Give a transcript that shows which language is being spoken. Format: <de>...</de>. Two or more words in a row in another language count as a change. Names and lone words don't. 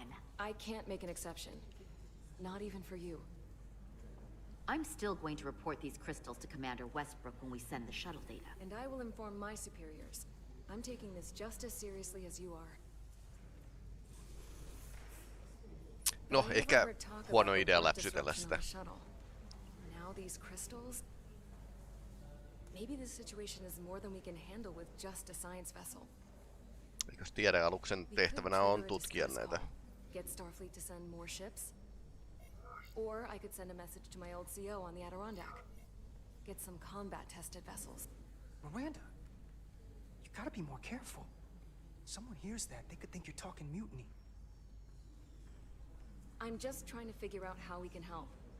<en>I can't make an exception. Not even for you. I'm still going to report these crystals to Commander Westbrook when we send the shuttle data. And I will inform my superiors. I'm taking this just as seriously as you are.</en> <fi>No, ehkä huono idea läpsytellä sitä.</fi> <en>Now these crystals. Maybe this situation is more than we can handle with just a science vessel.</en> <fi>Eikös tiedealuksen tehtävänä on tutkia näitä?</fi> <en>Get Starfleet to send more ships. Or I could send a message to my old CO on the Adirondack. Get some combat-tested vessels. Miranda, you gotta be more careful. Someone hears that, they could think you're talking mutiny. I'm just trying to figure out how we can help.</en>